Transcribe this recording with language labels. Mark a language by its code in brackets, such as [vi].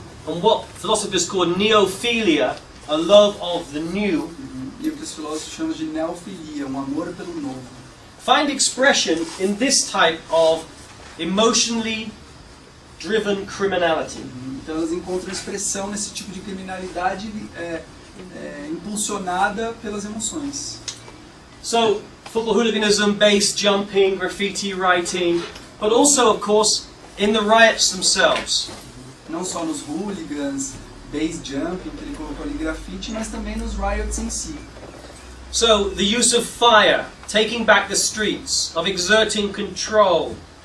[en] and what philosophers call neophilia, a love of the new, [pt] e o que os filósofos chamam de neofilia, um amor pelo novo, [en] find expression in this type of emotionally driven criminality. [pt] Então elas encontram expressão nesse tipo de criminalidade impulsionada pelas emoções. [en] So, football hooliganism, base jumping, graffiti writing, but also, of course, in the riots themselves. [pt] Não só nos hooligans, base jumping, que ele colocou ali grafite, mas também nos riots em si. [en] So, the use of fire, taking back the streets, of exerting control.